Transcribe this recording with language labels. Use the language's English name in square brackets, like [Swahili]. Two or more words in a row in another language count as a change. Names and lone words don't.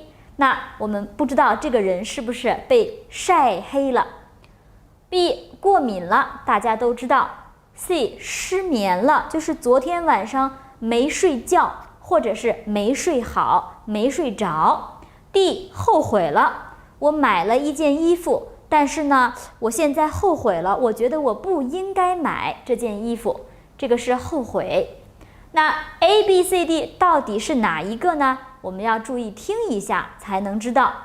[Chinese] 那我們不知道這個人是不是被曬黑了。B 過敏了，大家都知道。C 失眠了，就是昨天晚上沒睡覺，或者是沒睡好、沒睡着。D 後悔了，我買了一件衣服，但是呢，我現在後悔了，我覺得我不應該買這件衣服，這個是後悔。那 A、B、C、D 到底是哪一個呢？我們要注意聽一下才能知道。